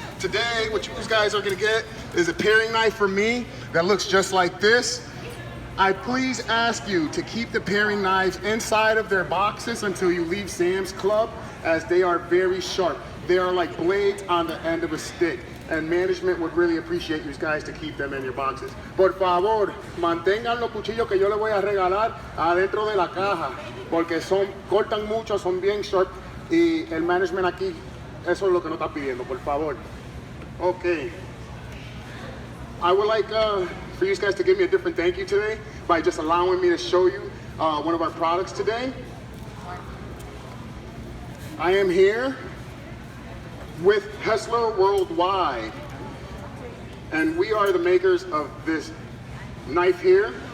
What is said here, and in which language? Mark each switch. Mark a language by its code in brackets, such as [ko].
[en] Today, what you guys are gonna get is a paring knife for me that looks just like this. I please ask you to keep the paring knives inside of their boxes until you leave Sam's Club, as they are very sharp. They are like blades on the end of a stick, and management would really appreciate you guys to keep them in your boxes. [es] Por favor, mantengan los cuchillos que yo les voy a regalar adentro de la caja, porque cortan mucho, son bien sharp, y el management aquí, eso es lo que nos está pidiendo, por favor. [en] Okay. I would like for you guys to give me a different thank you today by just allowing me to show you one of our products today. I am here with Hessler Worldwide, and we are the makers of this knife here.